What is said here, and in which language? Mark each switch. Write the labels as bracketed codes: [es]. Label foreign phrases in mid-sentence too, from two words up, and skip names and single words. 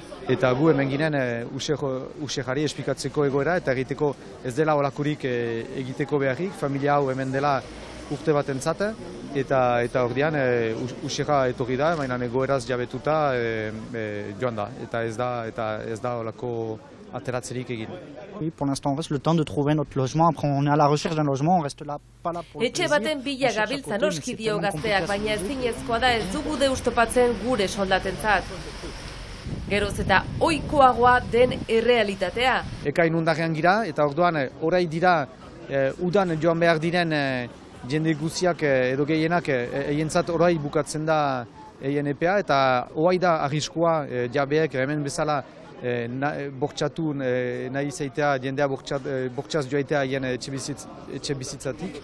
[eu] Eta gu hemen ginen usejari esplikatzeko egoera eta egiteko ez dela olakurik egiteko beharrik, familia hau hemen dela urte bat entzate, eta ordean usera etorri da, baina egoeraz jabetuta joan da, eta ez da olako ateratzerik egin. [fr] Oui, pour l'instant, on reste le temps de trouver notre logement. Après, on est à la recherche d'un logement, on reste là, pas là pour le plaisir. [eu] Etxe baten bila gabiltza noski dio gazteak, baina ezinezkoa da ez dugu deus topatzen gure soldatentzat. Geroz eta ohikoagoa den errealitatea. Ekain undarrean gira, eta orduan orai dira udan joan behar diren jende guziak edo gehienak eientzat orai bukatzen da eien epea, eta oai da arriskua jabeek hemen bezala bortxatu nahi izaitea, jendea bortxaz joaitea hien etxe bizitzatik.